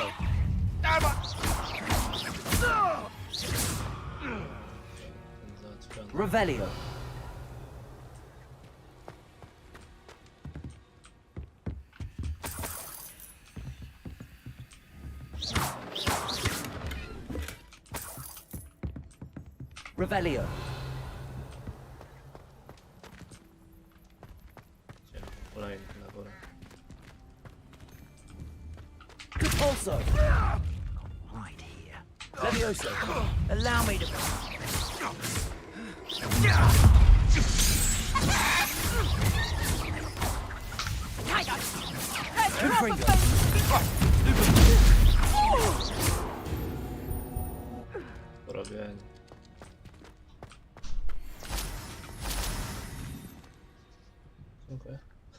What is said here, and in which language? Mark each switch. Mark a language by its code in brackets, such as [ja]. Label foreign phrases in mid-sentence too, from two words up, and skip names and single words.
[pl] Ten załatwiony. Revelio! Revelio! Idziemy po kolejnych na górę. Compulso! [en] Right here. Leviosa! Allow me to... Confringo! [pl] Porobienie. Dziękuję.